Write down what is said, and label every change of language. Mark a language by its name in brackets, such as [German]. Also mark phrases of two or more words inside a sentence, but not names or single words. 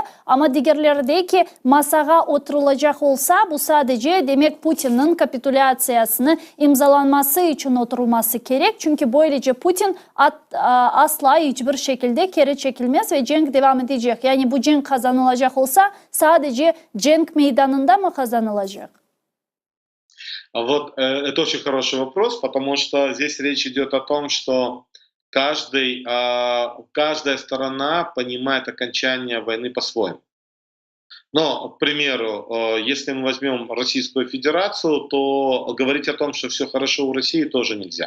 [Crimean Tatar] Ama diğerleri de ki masaya oturulacak olsa bu sadece demek Putin'in kapitülasyasını imzalanması için oturulması gerek. Çünkü böylece Putin asla hiçbir şekilde geri çekilmez ve cenk devam edecek. Yani bu cenk kazanılacak olsa sadece cenk meydanında mı kazanılacak? [Russian] Вот это очень хороший вопрос, потому что здесь речь идет о том, что каждая сторона понимает окончание войны по-своему. Но, к примеру, если мы возьмем Российскую Федерацию, то говорить о том, что все хорошо у России, тоже нельзя.